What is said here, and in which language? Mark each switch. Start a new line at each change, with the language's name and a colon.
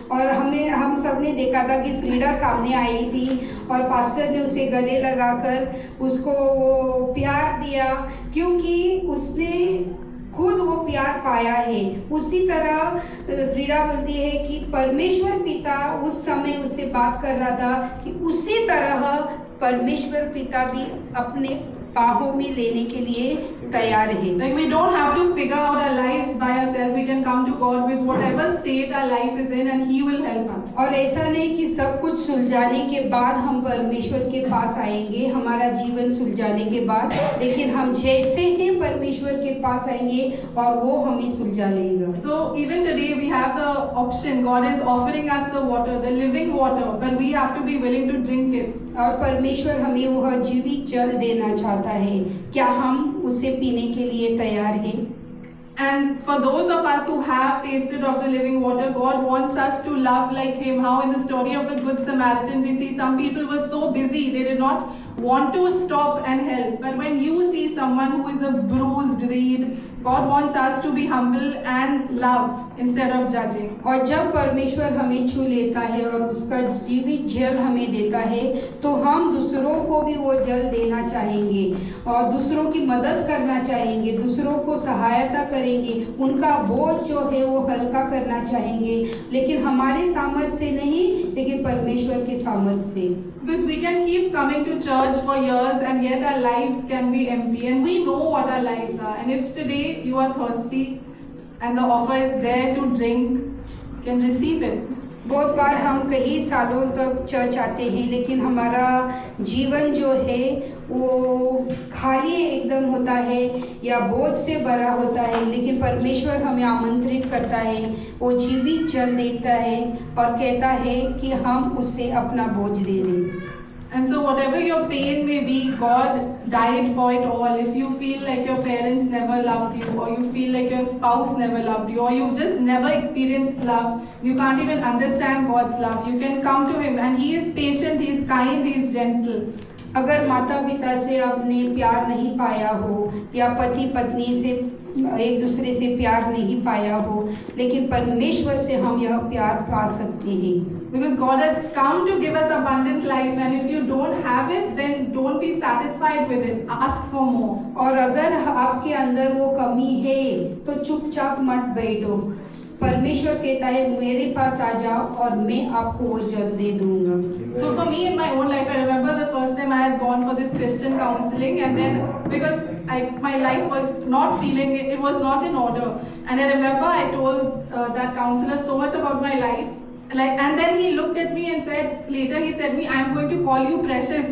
Hindi: और हम सब ने देखा था कि फ्रीडा सामने आई थी और पास्टर ने उसे गले लगाकर उसको वो प्यार दिया, क्योंकि उसने खुद वो प्यार पाया है। उसी तरह फ्रीडा बोलती है कि परमेश्वर पिता उस समय उससे बात कर रहा था कि उसी तरह परमेश्वर पिता भी अपने बाहों में लेने के लिए तैयार है।
English: Like we don't have to figure out our lives by ourselves. We can come to God with whatever state our life is in and He will help us.
Hindi: और ऐसा नहीं कि सब कुछ सुलझाने के बाद हम परमेश्वर के पास आएंगे, हमारा जीवन सुलझाने के बाद, लेकिन हम जैसे हैं परमेश्वर के पास आएंगे और वो हमें सुलझा लेगा।
English: So even today we have the option. God is offering us the water, the living water, but we have to be willing to drink it.
Hindi: और परमेश्वर हमें वह जीवित जल देना चाहता है, क्या हम उसे पीने के लिए तैयार हैं?
English: And for those of us who have tasted of the living water, God wants us to love like Him. How in the story of the Good Samaritan, we see some people were so busy, they did not want to stop and help. But when you see someone who is a bruised reed, God wants us to be humble and love instead of judging.
Hindi: और जब परमेश्वर हमें छू लेता है और उसका जीवित जल हमें देता है, तो हम दूसरों को भी वो जल देना चाहेंगे और दूसरों की मदद करना चाहेंगे, दूसरों को सहायता करेंगे, उनका बोझ जो है वो हल्का करना चाहेंगे, लेकिन हमारे सामर्थ्य से नहीं, लेकिन परमेश्वर के सामर्थ्य से।
English: Because we can keep coming to church for years and yet our lives can be empty, and we know what our lives are. And if today you are thirsty and the offer is there to drink, you can receive it.
Hindi: बहुत बार हम कई सालों तक church आते हैं, लेकिन हमारा जीवन जो है वो खाली एकदम होता है या बोझ से भरा होता है, लेकिन परमेश्वर हमें आमंत्रित करता है, वो जीवित जल देता है और कहता है कि हम उससे अपना बोझ दे दें।
English: And so whatever your pain may be, God died for it all. If you feel like your parents never loved you, or you feel like your spouse never loved you, or you've just never experienced love, you can't even understand God's love, you can come to Him and He is patient, He is kind, He is gentle.
Hindi: अगर माता पिता से आपने प्यार नहीं पाया हो या पति पत्नी से एक दूसरे से प्यार नहीं पाया हो, लेकिन परमेश्वर से हम यह प्यार पा सकते हैं।
English: Because God has come to give us abundant life, and if you don't have it, then don't be satisfied with it. Ask for more.
Hindi: और अगर आपके अंदर वो कमी है तो चुपचाप मत बैठो। परमेश्वर कहता है मेरे पास आ जाओ और मैं आपको वो जल दे दूंगा।
English: So for me in my own life, I remember the first time I had gone for this Christian counseling, and then because my life was not feeling, it was not in order, and I remember I told that counselor so much about my life. And then he looked at me and said, later he said me, I'm going to call you precious.